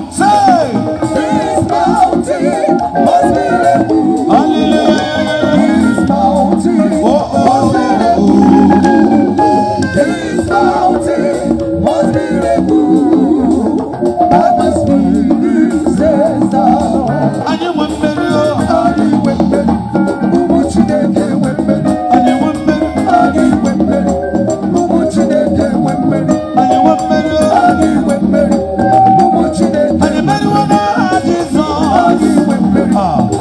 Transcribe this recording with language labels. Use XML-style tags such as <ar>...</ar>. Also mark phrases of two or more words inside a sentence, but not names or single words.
<en>Say, This mountain must be removed. Hallelujah. This mountain Oh, oh, must be oh, oh. removed. This mountain must be removed. By my spirit, says the Lord.</en> <ig>Anyị nwe mmeri, oh. Anyị nwe mmeri. Ụmụ Chineke nwe mmeri. Anyị nwe mmeri. Anyị nwe mmeri. Ụmụ Chineke nwe mmeri. Anyị nwe mmeri, oh. Anyị nwe mmeri. Ụmụ Chineke Anyị meriwo n'aha Jizọs. Anyị nwe mmeri. Ah.</ig>